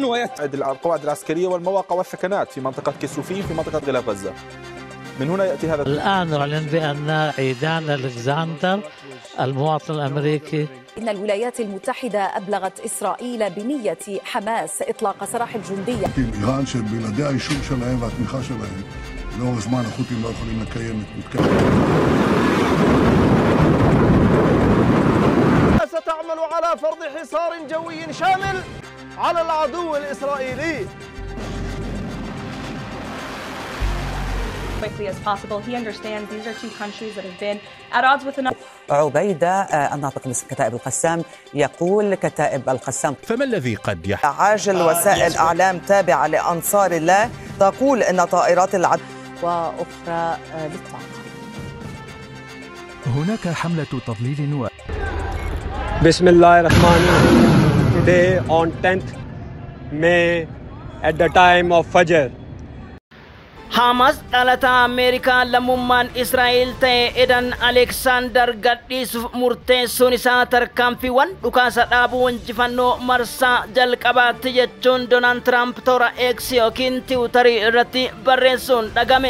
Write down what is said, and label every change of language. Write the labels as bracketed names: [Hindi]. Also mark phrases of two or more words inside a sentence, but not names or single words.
[Arabic] القواعد العسكرية والمواقع والثكنات في منطقة كسوفين في منطقة غلاف غزة. من هنا يأتي هذا. الآن نعلن بأن عيدان ألكسندر المواطن الأمريكي. إن الولايات المتحدة أبلغت إسرائيل بنية حماس إطلاق سراح الجندية. [Hebrew] إيران שבלעדי האישור שלהם והתמיכה שלהם לאורך זמן החות'ים לא יכולים לקיים את [Arabic] ستعمل على فرض حصار جوي شامل على العدو الإسرائيلي. [English] quickly as possible. He understands these are two countries that have been at odds with another. [Arabic] عبيدة الناطق باسم كتائب القسام يقول كتائب القسام. فما الذي قد يحدث؟ عاجل وسائل إعلام تابعة لأنصار الله تقول أن طائرات العدو وأخرى للطاقة. هناك حملة تضليل بسم الله الرحمن الرحيم. [English] Today on 10th May at the time of Fajr. [Oromo] Hamas dhalata Ameerikaa lammummaan Israa'el ta'e Edan Aleksaandar gadhiisuuf murteessuun isaa tarkaanfiiwwan dhukaasa dhaabuu injifannoo marsaa jalqabaatti jechuun Doonaald Tiraamp toora X yookiin Tiwutarii irratti barreessuun dhagame.